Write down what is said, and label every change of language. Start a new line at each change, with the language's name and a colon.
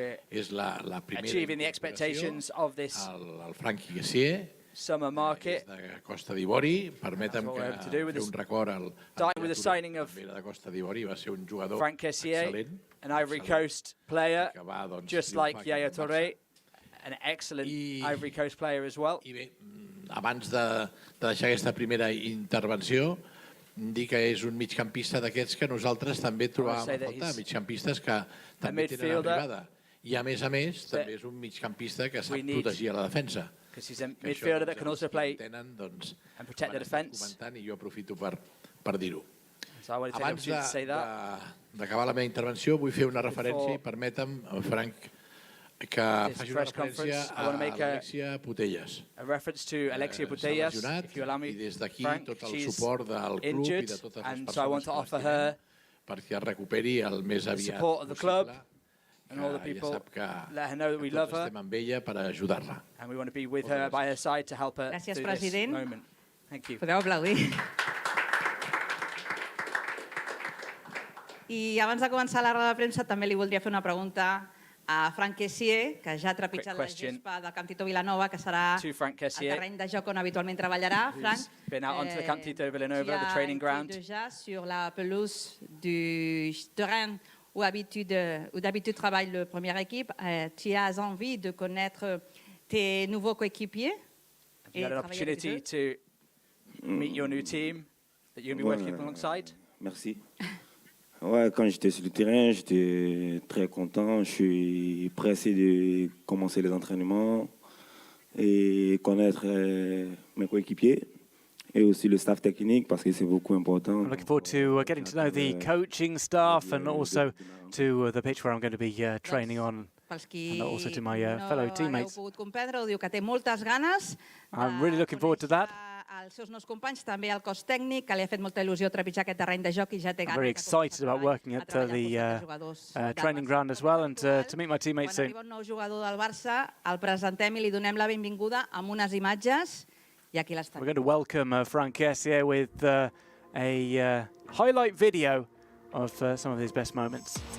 Catalan: És la primera incorporació al Franck Kessie des de Costa d'Ivori. Permetem que fer un record al de Costa d'Ivori. Va ser un jugador excel·lent, que va
English: just like Yaya Touré, an excellent Ivory Coast player as well.
Catalan: I bé, abans de deixar aquesta primera intervenció, dir que és un migcampista d'aquests que nosaltres també trobàvem a faltar, migcampistes que també tenen arribada. I a més, també és un migcampista que sap protegir a la defensa.
English: He's a midfielder that can also play and protect the defence.
Catalan: I jo aprofito per dir-ho. Abans d'acabar la meva intervenció, vull fer una referència, i permetem, Franck, que faci una referència a Alexia Putellas. S'ha lesionat i des d'aquí tot el suport del club i de totes les persones que l'estimem perquè es recuperi el més aviat possible. Ja sap que tots estem amb ella per ajudar-la. Gràcies, president. Podeu aplaudir. I abans de començar la roda de premsa també li voldria fer una pregunta a Franck Kessie, que ja ha trepitjat la gespa del Camp Tito Vilanova, que serà el terreny de joc on habitualment treballarà.
French: Franck, déjà sur la pelouse du terrain où d'habitude travaille la première équipe, tu as envie de connaître tes nouveaux coéquipiers?
English: Have you had an opportunity to meet your new team that you'll be working alongside?
French: Merci. Ouais, quand j'étais sur le terrain, j'étais très content. Je suis pressé de commencer les entraînements et connaître mes coéquipiers. Et aussi le staff technique, parce que c'est beaucoup important.
English: I'm looking forward to getting to know the coaching staff and also to the pitch where I'm going to be training on, and also to my fellow teammates. I'm really looking forward to that.
Catalan: Els seus nous companys, també al cos tècnic, que li ha fet molta il·lusió trepitjar aquest terreny de joc i ja té ganes.
English: I'm very excited about working at the training ground as well and to meet my teammates soon.
Catalan: Quan arriba un nou jugador del Barça, el presentem i li donem la benvinguda amb unes imatges. I aquí l'estem.
English: We're going to welcome Franck Kessie with a highlight video of some of his best moments.